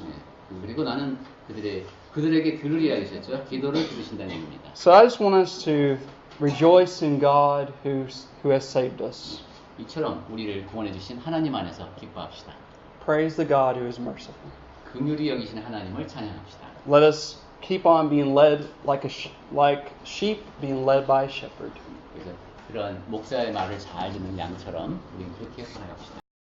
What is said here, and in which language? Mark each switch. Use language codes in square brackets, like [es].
[ko] 네, 그리고 나는 그들에게 들으리라 하셨죠. 기도를 들으신다는 얘기입니다. [en] So I just want us to rejoice in God who has saved us. [ko] 이처럼 우리를 구원해 주신 하나님 안에서 기뻐합시다. [en] Praise the God who is merciful. [ko] 긍휼히 여기시는 하나님을 찬양합시다. [en] Let us keep on being led like sheep being led by a shepherd. [ko] 그래서 그런 목사의 말을 잘 듣는 양처럼 우리는 그렇게 살아갑시다.